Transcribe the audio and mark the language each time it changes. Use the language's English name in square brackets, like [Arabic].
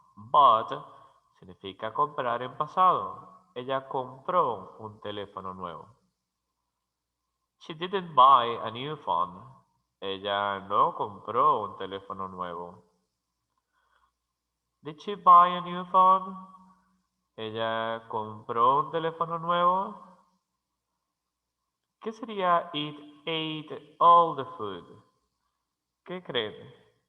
[Spanish] Bought significa comprar en pasado. Ella compró un teléfono nuevo. [English] She didn't buy a new phone. [Spanish] Ella no compró un teléfono nuevo. [English] Did she buy a new phone? [Spanish] Ella compró un teléfono nuevo. ¿Qué sería [English] it ate all the food? [Spanish] ¿Qué creen?